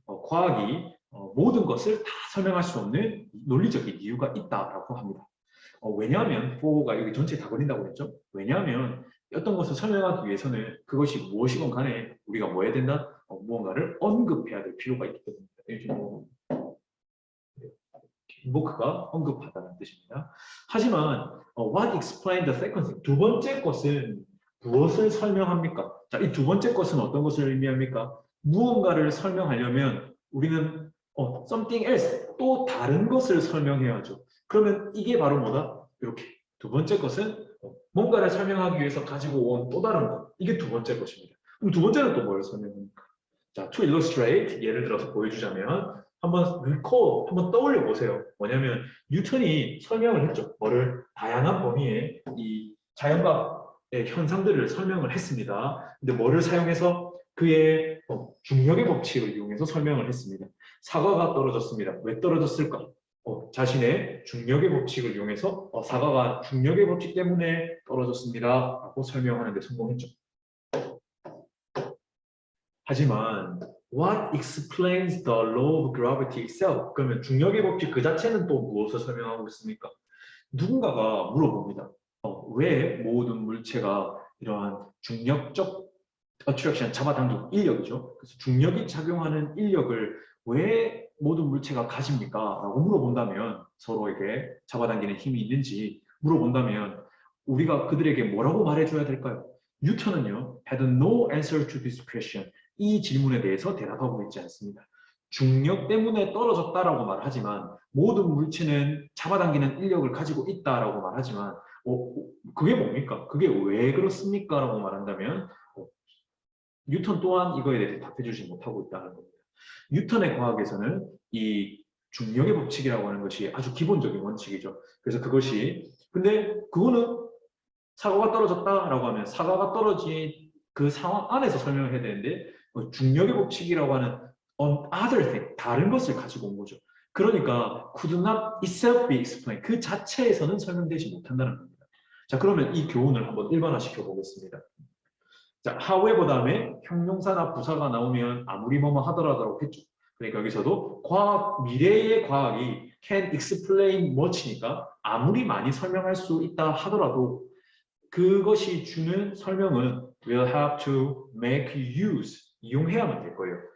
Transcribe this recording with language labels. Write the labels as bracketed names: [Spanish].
[Korean] 과학이 모든 것을 다 설명할 수 없는 논리적인 이유가 있다라고 합니다. 왜냐하면 for가 여기 전체 다 걸린다고 그랬죠? 왜냐하면 어떤 것을 설명하기 위해서는 그것이 무엇이건 간에 우리가 뭐 해야 된다? 무언가를 언급해야 될 필요가 있기 때문입니다. 요즘 인보크가 언급하다는 뜻입니다. 하지만 [English] what explain the second thing? [Korean] 두 번째 것은 무엇을 설명합니까? 자, 이 두 번째 것은 어떤 것을 의미합니까? 무언가를 설명하려면 우리는 [English] something else, [Korean] 또 다른 것을 설명해야죠. 그러면 이게 바로 뭐다? 이렇게 두 번째 것은 뭔가를 설명하기 위해서 가지고 온 또 다른 것. 이게 두 번째 것입니다. 그럼 두 번째는 또 뭘 설명합니까? 자, [English] to illustrate, [Korean] 예를 들어서 보여주자면 한번 [English] recall, [Korean] 한번 떠올려 보세요. 뭐냐면 뉴턴이 설명을 했죠. 뭐를 다양한 범위의 이 자연과의 현상들을 설명을 했습니다. 근데 뭐를 사용해서 그의 중력의 법칙을 이용해서 설명을 했습니다. 사과가 떨어졌습니다. 왜 떨어졌을까? 자신의 중력의 법칙을 이용해서 사과가 중력의 법칙 때문에 떨어졌습니다. 라고 설명하는 데 성공했죠. 하지만 [English] what explains the law of gravity itself? [Korean] 그러면 중력의 법칙 그 자체는 또 무엇을 설명하고 있습니까? 누군가가 물어봅니다. 왜 모든 물체가 이러한 중력적 attraction, 잡아당기는 인력이죠. 그래서 중력이 작용하는 인력을 왜 모든 물체가 가집니까? 라고 물어본다면 서로에게 잡아당기는 힘이 있는지 물어본다면 우리가 그들에게 뭐라고 말해줘야 될까요? 뉴턴은요, [English] had no answer to this question. [Korean] 이 질문에 대해서 대답하고 있지 않습니다. 중력 때문에 떨어졌다라고 말하지만 모든 물체는 잡아당기는 인력을 가지고 있다라고 말하지만 그게 뭡니까? 그게 왜 그렇습니까? 라고 말한다면 뉴턴 또한 이거에 대해서 답해주지 못하고 있다는 겁니다. 뉴턴의 과학에서는 이 중력의 법칙이라고 하는 것이 아주 기본적인 원칙이죠. 그래서 그것이 근데 그거는 사과가 떨어졌다라고 하면 사과가 떨어진 그 상황 안에서 설명을 해야 되는데 중력의 법칙이라고 하는 [English] other thing, [Korean] 다른 것을 가지고 온 거죠. 그러니까 [English] could not itself be explained. [Korean] 그 자체에서는 설명되지 못한다는 겁니다. 자, 그러면 이 교훈을 한번 일반화시켜 보겠습니다. 자, however 다음에 형용사나 부사가 나오면 아무리 뭐뭐 하더라도 했죠. 그러니까 여기서도 미래의 과학이 [English] can explain much [Korean] 니까 아무리 많이 설명할 수 있다 하더라도 그것이 주는 설명은 [English] will have to make use, [Korean] 이용해야만 될 거예요.